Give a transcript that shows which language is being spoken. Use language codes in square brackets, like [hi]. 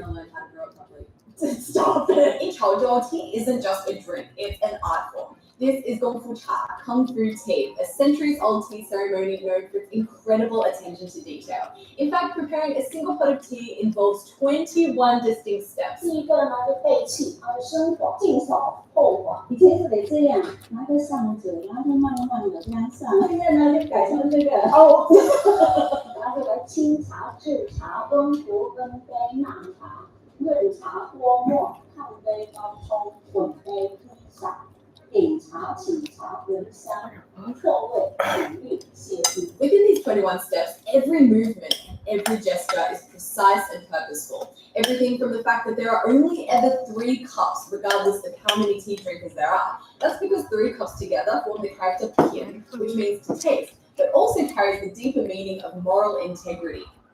[en] don't learn how to grow it properly. Stop it. In Chaozhou, tea isn't just a drink. It's an art form. This is Gongfu Cha, Kung Fu Tea, a centuries-old tea ceremony known for its incredible attention to detail. In fact, preparing a single pot of tea involves 21 distinct steps. [zh] 第一个呢，就背气，生火，净手后火，以前是得这样，拿着上嘴，然后慢慢的这样上。现在呢，就改成这个哦，拿这个清茶、制茶、温壶、温杯、纳茶、润茶、拨末、烫杯、高冲、混杯、推上。品茶、请茶、闻香、错味、品韵、写意。 [en] Within these 21 steps, every movement and every gesture is precise and purposeful. Everything from the fact that there are only ever 3 cups, regardless of how many tea drinkers there are. That's because 3 cups together form the character pian, which means to taste, but also carries the deeper meaning of moral integrity.